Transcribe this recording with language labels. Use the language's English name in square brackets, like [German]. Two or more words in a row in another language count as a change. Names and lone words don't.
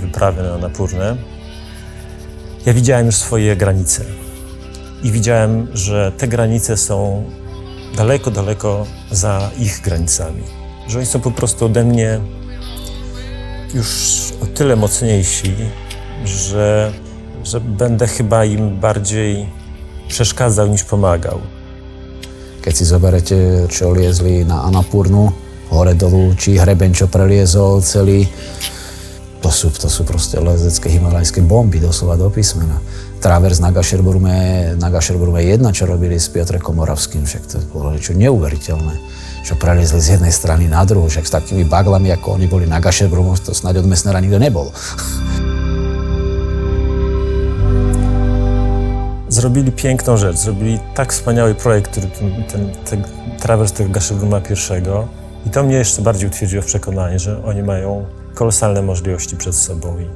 [Polish] wyprawy na Anapurnę, ja widziałem już swoje granice i widziałem, że te granice są daleko, daleko za ich granicami. Że oni są po prostu ode mnie już o tyle mocniejsi, że będę chyba im bardziej przeszkadzał niż pomagał. [Slovak] Keď si zoberete, čo liezli na Anapurnu, hore dolu, či hrebeň, čo preliezol celý, to sú proste lezecké himalajské bomby, doslova do písmena. Travers na Gašerbrume 1, čo robili s Piotrkom Moravským, však to bolo niečo neuveriteľné. Čo preliezli z jednej strany na druhú, však s takými baglami, ako oni boli na Gašerbrumu, to snáď od Messnera nikto nebol. [Polish] Zrobili piękną rzecz, zrobili tak wspaniały projekt, który ten trawers tego Gašerbruma I. I to mnie jeszcze bardziej utwierdziło w przekonaniu, że oni mają kolosalne możliwości przed sobą.